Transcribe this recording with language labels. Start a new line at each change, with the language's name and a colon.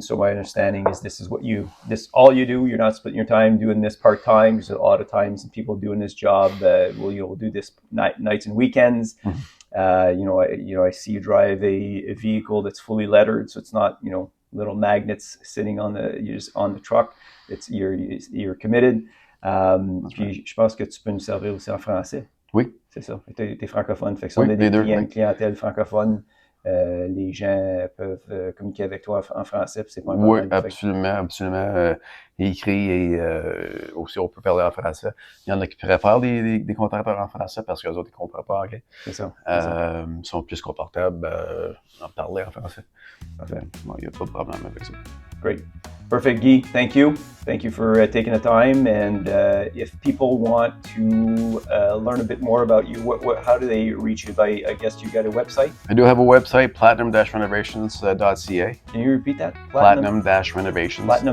English: So my understanding is this all you do. You're not splitting your time doing this part time. There's a lot of times people doing this job will do this nights and weekends. I see you drive a vehicle that's fully lettered, so it's not little magnets sitting on the truck. It's you're committed.
French: Puis je pense que tu peux nous servir aussi en français. Oui, c'est ça. T'es francophone, fait que si on a une clientèle francophone. Les gens peuvent communiquer avec toi en français, puis c'est pas un problème. Oui, absolument. Écrit et aussi on peut parler en français. Il y en a qui préfèrent des contracteurs en français parce que les autres ne comprennent pas anglais. C'est ça. Sont plus confortables en parler en français. Parfait. Bon, il n'y a pas de problème avec ça.
English: Great. Perfect, Guy. Thank you. Thank you for taking the time. And if people want to learn a bit more about you, how do they reach you? I guess you got a website? I do have a website, platinum-renovations.ca. Can you repeat that? Platinum-renovations.